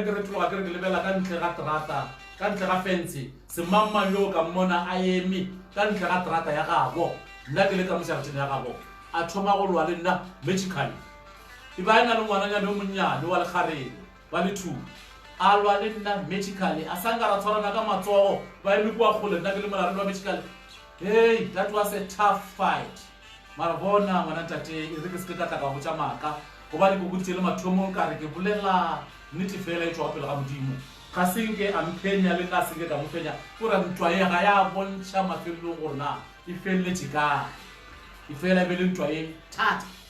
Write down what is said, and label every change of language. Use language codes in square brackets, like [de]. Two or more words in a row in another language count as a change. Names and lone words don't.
[nso] ke re tloga ke re ke lebela ka ntle ga terata ka ntle ga fence semamang yo ka mmona a eme ka ntle ga terata ya gago nna ke le ka mošaratšhene ya gago a thoma go lwa le nna magically e ba e na le ngwananyane o monnyane wa lekgarebe ba le two a lwa le nna magically a sa nka ra tshwarana ka matsogo ba eme kua kgole nna ke le molareng wa magically [en] hey that was a tough fight [nso] mara bona ngwana ntate e re ke se ke ka tla ka botša maaka gobane ke boditše le mathomong ka re ke bolela nnete fela e tšwa pele ga modimo ga senke a mphenya le nna senke ka mo fenya kore ntwa ye ga ya bontšha mafelelong gore na e feleletše kae e fela e be le ntwa ye thata